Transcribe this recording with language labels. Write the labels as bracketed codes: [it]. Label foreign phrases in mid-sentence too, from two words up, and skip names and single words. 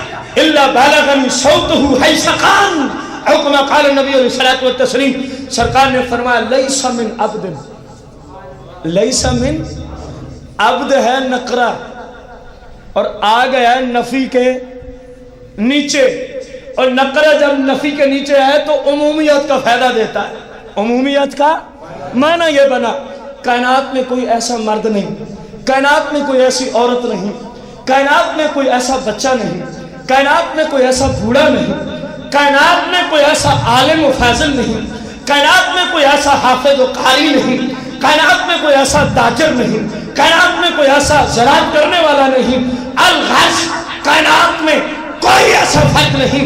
[ar] إلا بلغني صوته حيث كان، أو كما قال نبي عليه الصلاة والتسليم, [ur] سرکار نے فرمایا [ar] ليس من عبد، ليس من عبد [ur] ہے نکرہ اور آ گیا ہے نفی کے نیچے، اور نکرہ جب نفی کے نیچے ہے تو عمومیت کا فائدہ دیتا ہے. عمومیت کا معنی یہ بنا، کائنات میں کوئی ایسا مرد نہیں، کائنات میں کوئی ایسی عورت نہیں، کائنات میں کوئی ایسا بچہ نہیں، کائنات میں کوئی ایسا بوڑھا نہیں، کائنات میں کوئی ایسا عالم و فاضل نہیں، کائنات میں کوئی ایسا حافظ و قاری نہیں، کائنات میں کوئی ایسا داجر نہیں، کائنات میں کوئی ایسا زراعت کرنے والا نہیں، الغش کائنات میں کوئی ایسا فرق نہیں.